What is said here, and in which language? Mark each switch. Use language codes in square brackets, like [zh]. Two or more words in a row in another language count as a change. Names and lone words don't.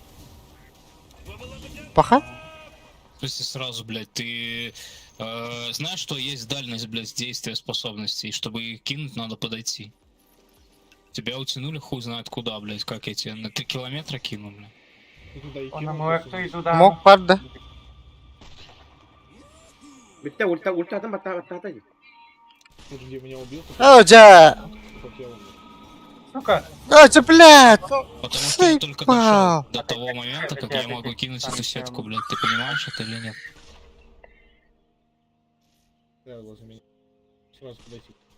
[ru] Паха? То есть сразу, блядь, ты знаешь, что есть дальность, блядь, действия способностей, и чтобы их кинуть, надо подойти. Тебя утянули хуй знает куда, блядь, как я тебе на 3 километра кину, блядь. Он на мою туда. [tr] Мок vardı. Bitti ulti atladı. [ru] Подожди, меня убил. [tr] Hoca! [ru] Хотел. Сука! Hoca, блядь! Потому что я только дошел Сыпал! до того момента, как я могу кинуть эту сетку, блядь. Ты понимаешь это или нет? Сразу возле меня. Сразу подойти.